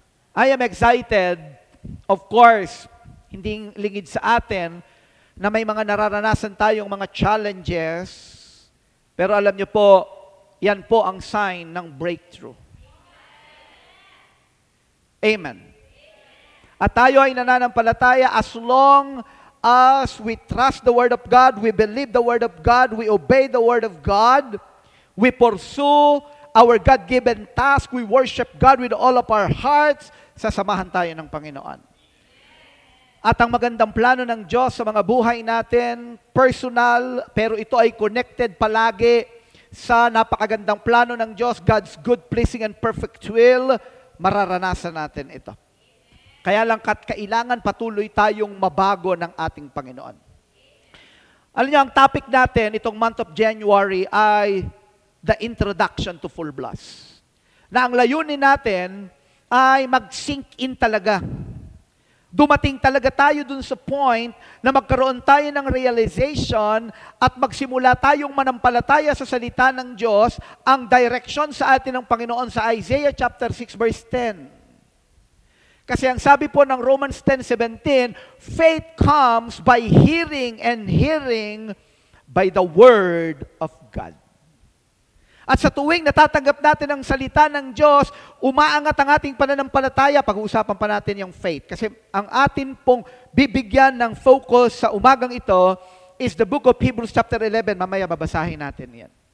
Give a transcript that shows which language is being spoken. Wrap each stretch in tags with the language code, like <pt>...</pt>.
<en>I am excited, of course,</en> <tl>hindi lingid sa atin na may mga nararanasan tayong mga challenges, pero alam niyo po, yan po ang sign ng breakthrough. Amen. At tayo ay nananampalataya</tl> <en>as long as we trust the Word of God, we believe the Word of God, we obey the Word of God, we pursue our God-given task, we worship God with all of our hearts,</en> <tl>sasamahan tayo ng Panginoon. At ang magandang plano ng Diyos sa mga buhay natin, personal, pero ito ay connected palagi sa napakagandang plano ng Diyos,</tl> <en>God's good, pleasing, and perfect will,</en> <tl>mararanasan natin ito. Kaya lang kailangan patuloy tayong mabago ng ating Panginoon. Alam niyo, ang topic natin itong</tl> <en>month of January ay the introduction to full blast.</en> <tl>Na ang layunin natin ay mag-sink in talaga. Dumating talaga tayo dun sa point na magkaroon tayo ng realization at magsimula tayong manampalataya sa salita ng Diyos, ang direction sa atin ng Panginoon sa Isaiah chapter 6 verse 10. Kasi ang sabi po ng</tl> <en>Romans 10:17, faith comes by hearing and hearing by the word of God.</en> <tl>At sa tuwing natatanggap natin ang salita ng Diyos, umaangat ang ating pananampalataya. Pag-uusapan pa natin yung faith. Kasi ang atin pong bibigyan ng focus sa umagang ito</tl> <en>is the book of Hebrews chapter 11.</en> <tl>Mamaya babasahin natin yan.</tl>